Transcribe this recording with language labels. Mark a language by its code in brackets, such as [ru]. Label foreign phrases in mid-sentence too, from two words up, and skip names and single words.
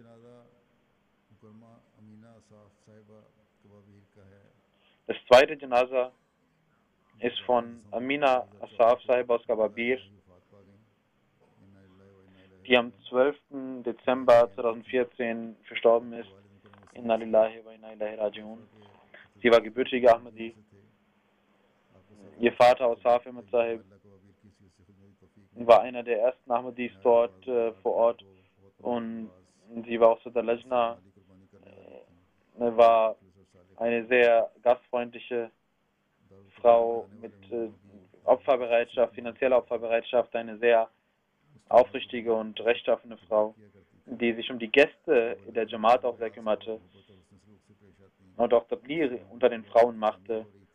[de] Das zweite Janaza ist von Amina Asaf Sahib aus Kababir, die am 12. Dezember 2014 verstorben ist. [ar] إنا لله و إنا إليه راجعون. [de] Sie war gebürtige Ahmadi. Ihr Vater Asaf Ahmed Sahib war einer der ersten Ahmadis dort vor Ort und sie war auch so der Lajna, war eine sehr gastfreundliche Frau mit Opferbereitschaft, finanzieller Opferbereitschaft, eine sehr aufrichtige und rechtschaffene Frau, die sich um die Gäste der Jamaat auch sehr kümmerte und auch Tabligh unter den Frauen machte.